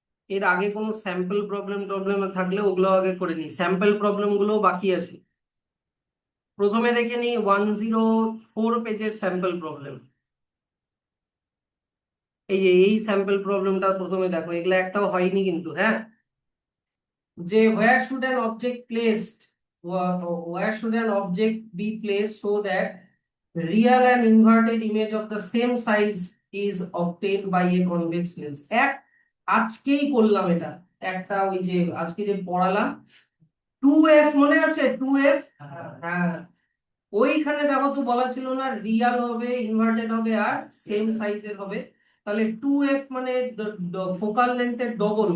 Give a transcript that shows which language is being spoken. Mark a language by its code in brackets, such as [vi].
[bn] এর আগে কোনো স্যাম্পল প্রবলেম টবলেম থাকলে ওগুলো আগে করে নি, স্যাম্পল প্রবলেম গুলো বাকি আছে। প্রথমে দেখে নি 104 পেজের স্যাম্পল প্রবলেম। এই যে এই স্যাম্পল প্রবলেমটা প্রথমে দেখো, এগুলো একটাও হয়নি কিন্তু। [en] হ্যাঁ, যে where should an object placed, where should an object be placed so that real and inverted image of the same size is obtained by a convex lens। [bn] এক আজকেই করলাম এটা, একটা ওই যে আজকে যে পড়ালাম 2f, মনে আছে 2f? হ্যাঁ, ওইখানে দেখো তো বলা ছিল না রিয়াল হবে, ইনভার্টেড হবে আর সেম সাইজের হবে। তাহলে 2f মানে ফোকাল লেন্থের ডবল।